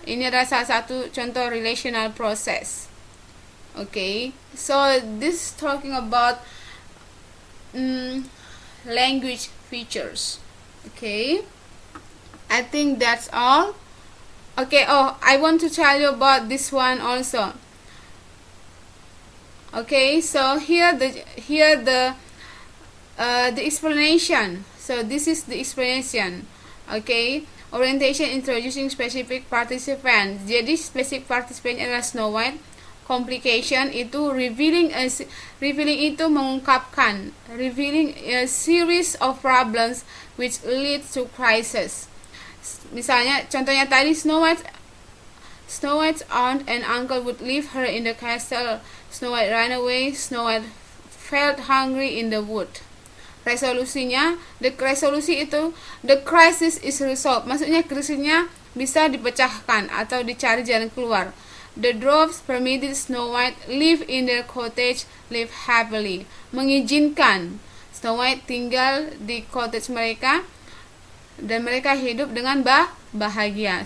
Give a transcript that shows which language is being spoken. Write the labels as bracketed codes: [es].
[id] Ini adalah salah satu contoh relational process. [en] Okay, so this is talking about language features. Okay, I think that's all. Okay, I want to tell you about this one also. Okay, so here the explanation. So this is the explanation. Okay, orientation introducing specific participant. Jadi specific participant adalah Snow White. Complication itu revealing [id] itu mengungkapkan, [en] revealing a series of problems which lead to crisis. [id] Misalnya contohnya tadi [en] Snow White's aunt and uncle would leave her in the castle. Snow White ran away. Snow White felt hungry in the wood. [id] Resolusinya, resolusi itu [en] the crisis is resolved. [id] Maksudnya krisisnya bisa dipecahkan atau dicari jalan keluar. [en] The dwarfs permitted Snow White live in their cottage, live happily. [id] Mengizinkan Snow White tinggal di cottage mereka dan mereka hidup dengan bahagia.